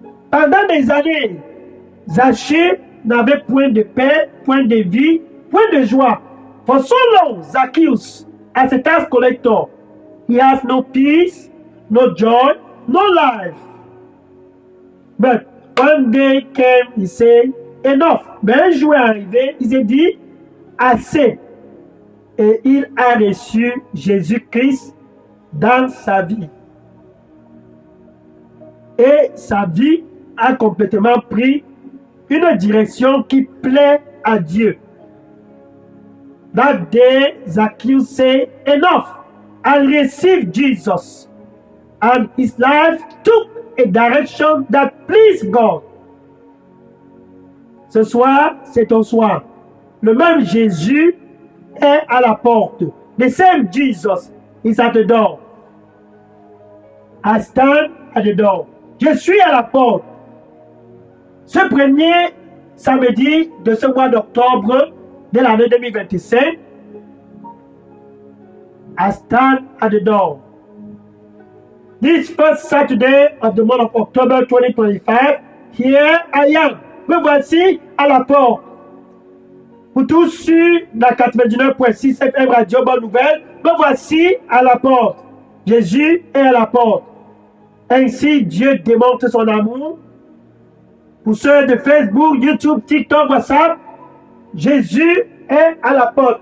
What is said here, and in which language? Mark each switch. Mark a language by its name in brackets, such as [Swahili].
[French] Pendant des années, Zaché n'avait point de paix, point de vie, point de joie. [English] For so long, Zacchaeus, as a tax collector, he has no peace, no joy, no life. But one day came, he said, enough. [French] Mais un jour est arrivé, il s'est dit, assez. Et il a reçu Jésus-Christ dans sa vie. Et sa vie a complètement pris une direction qui plaît à Dieu. [English] That day, Zacchaeus said, enough. I received Jesus. And his life took a direction that pleased God. [French] Ce soir, c'est ton soir. Le même Jésus est à la porte. [English] The same Jesus is at the door. I stand at the door. [French] Je suis à la porte. Ce premier samedi de ce mois d'octobre de l'année 2025, [English] I stand at the door. This first Saturday of the month of October 2025, here I am. [French] Me voici à la porte. Pour tous sur la 99.6 FM Radio Bonne Nouvelle, me voici à la porte. Jésus est à la porte. Ainsi, Dieu démontre son amour. Pour ceux de Facebook, YouTube, TikTok, WhatsApp, Jésus est à la porte.